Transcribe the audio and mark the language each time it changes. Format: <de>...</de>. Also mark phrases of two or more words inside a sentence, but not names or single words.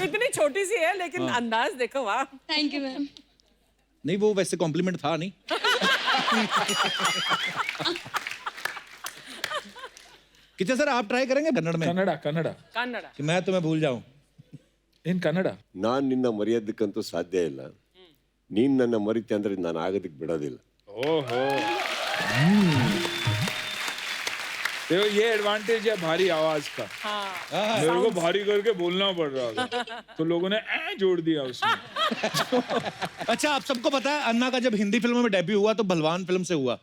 <hi>इतनी छोटी सी है लेकिन अंदाज देखो। वाह,</hi> <en>thank you ma'am.</en> <hi>नहीं वो वैसे कॉम्प्लीमेंट था नहीं। कितना सर आप ट्राई करेंगे कन्नड़ में? कन्नड़ा कन्नड़ा कन्नड़ कि मैं तुम्हें भूल जाऊं।</hi> <en>in Kannada</en> <kn>ನಾನ್ ನಿನ್ನ ಮರೆಯೋದಕ್ಕಂತೂ ಸಾಧ್ಯ ಇಲ್ಲ ನೀನ್ ನನ್ನ ಮರಿತೆ ಅಂದ್ರೆ ನಾನು ಆಗೋದಕ್ಕೆ ಬಿಡೋದಿಲ್ಲ</kn> <hi>ओहो देखो ये एडवांटेज है भारी आवाज का। मेरे को भारी करके बोलना पड़ रहा था तो लोगों ने जोड़ दिया उसमें। अच्छा, आप सबको पता है अन्ना का जब हिंदी फिल्मों में डेब्यू हुआ तो भलवान फिल्म से हुआ।</hi>